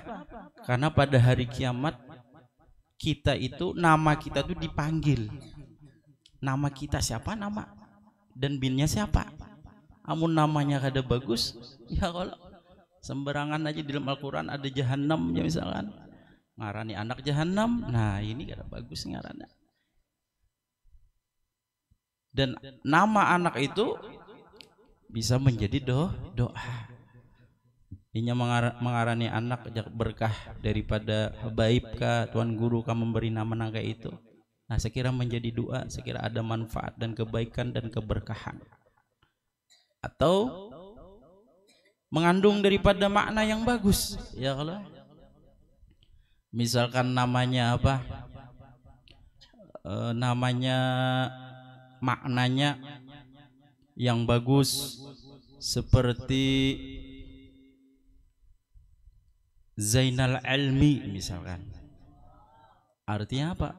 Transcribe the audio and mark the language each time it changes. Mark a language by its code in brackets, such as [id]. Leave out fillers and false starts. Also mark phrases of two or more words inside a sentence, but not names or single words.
[id] Karena pada hari kiamat kita itu, nama kita itu dipanggil. Nama kita siapa, nama dan binnya siapa. [bjn] Amun namanya kada bagus, ya kalau sembarangan aja di dalam Al-Quran ada jahanam ya misalkan, ngarani anak jahanam, nah ini kada bagus ngarannya. [id] Dan nama anak itu bisa menjadi doa. [bjn] Inya mengarani anak berkah daripada habaib kah, tuan guru kah memberi nama naga itu. [id] Nah sekira menjadi doa, sekira ada manfaat dan kebaikan dan keberkahan. Atau mengandung daripada makna yang bagus, ya kalau misalkan namanya apa, namanya maknanya yang bagus seperti Zainal Ilmi misalkan, artinya apa?